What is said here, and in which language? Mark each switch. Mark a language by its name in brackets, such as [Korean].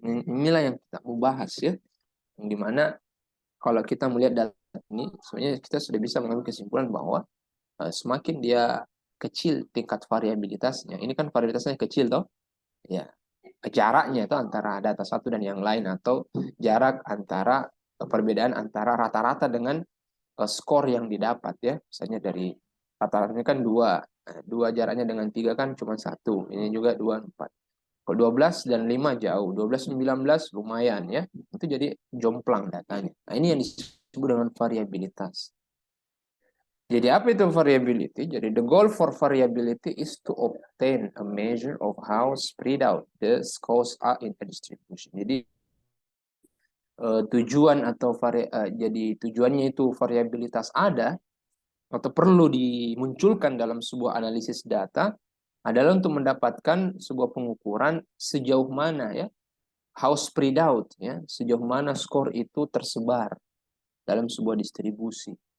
[Indonesian] Inilah yang kita mau bahas ya. Yang dimana kalau kita melihat data ini, sebenarnya kita sudah bisa mengambil kesimpulan bahwa semakin dia kecil tingkat variabilitasnya, ini kan variabilitasnya kecil toh, ya jaraknya itu antara data satu dan yang lain atau jarak antara perbedaan antara rata-rata dengan skor yang didapat ya, misalnya dari rata-rata ini kan 2, 2 jaraknya dengan 3 kan cuma 1, ini juga 2, 4. Kalau 12 dan 5 jauh, 12 19 lumayan ya, itu jadi jomplang datanya. Nah, ini yang disebut dengan variabilitas. Jadi apa itu variability? [English] Jadi the goal for variability is to obtain a measure of how spread out the scores are in a distribution. [Indonesian] Jadi tujuan atau jadi tujuannya itu variabilitas ada atau perlu dimunculkan dalam sebuah analisis data adalah untuk mendapatkan sebuah pengukuran sejauh mana ya [English] how spread out [Indonesian] ya, sejauh mana skor itu tersebar dalam sebuah distribusi.